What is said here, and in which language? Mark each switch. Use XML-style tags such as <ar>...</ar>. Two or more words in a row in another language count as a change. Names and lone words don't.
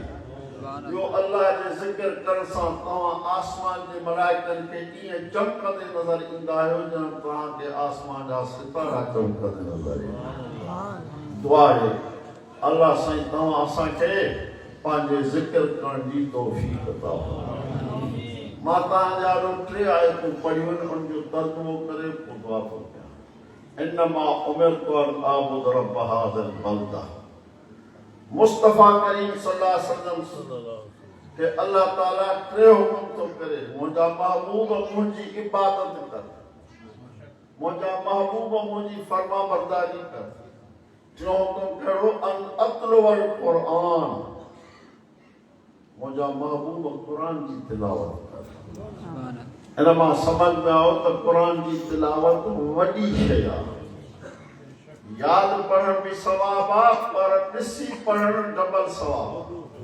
<sd>जो अल्लाह जे ज़िक्र करण सां तव्हां आसमान जे मलाइकनि खे ईअं चमकंदे नज़र ईंदा आहियो ॼण तव्हांखे आसमान जा सितारा चमकंदे नज़र ईंदा दुआ आहे अल्लाह साईं तव्हां असांखे पंहिंजे ज़िक्र करण जी तौफ़ीक़ अता फरमाए मां तव्हांजा 3 आयतूं पढ़ियूं आहिनि उन जो तर्जुमो करे पोइ दुआ थो</sd> <ar>कयां إنما أمرت أن أعبد رب هذه البلدة मुस्तफ़ा करीम صلى الله عليه وسلم के अल्लाह ताला</ar> <sd>3 हुकुम तो करे मुंहिंजा महबूब मुंहिंजी इबादत कर मुंहिंजा महबूब मुंहिंजी फर्मा बरदारी कर जो हुकुम कहिड़ो</sd> <ar>أن أتلو القرآن</ar> <sd>मुंहिंजा महबूब क़ुरान जी तिलावत कर इन मां समझ में आओ त क़ुरान जी तिलावत वॾी शइ आहे याद पढ़ण भी सवाब आहे पर ॾिसी पढ़ण डबल सवाब आहे</sd>